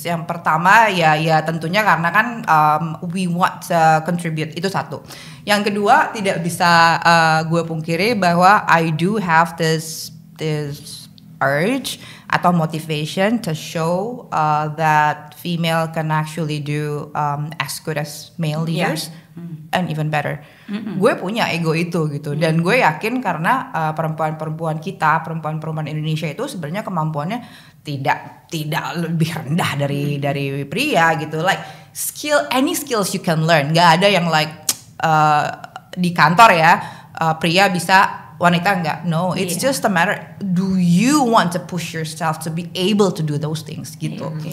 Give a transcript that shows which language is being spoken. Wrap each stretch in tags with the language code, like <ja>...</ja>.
<id>Yang pertama ya tentunya karena kan</id> <en>we want to contribute,</en> <id>itu satu. Yang kedua, tidak bisa gue pungkiri bahwa</id> <en>I do have this urge</en> <id>atau</id> <en>motivation to show that female can actually do as good as male leaders. And even better.</en> <id>Gue punya ego itu gitu, dan gue yakin karena perempuan-perempuan Indonesia itu sebenarnya kemampuannya tidak lebih rendah dari pria gitu.</id> <en>Like any skills you can learn.</en> <id>Gak ada yang</id> <en>like</en> <id>di kantor ya pria bisa, wanita enggak.</id> <en>No, it's just a matter, do you want to push yourself to be able to do those things</en> <id>gitu.</id>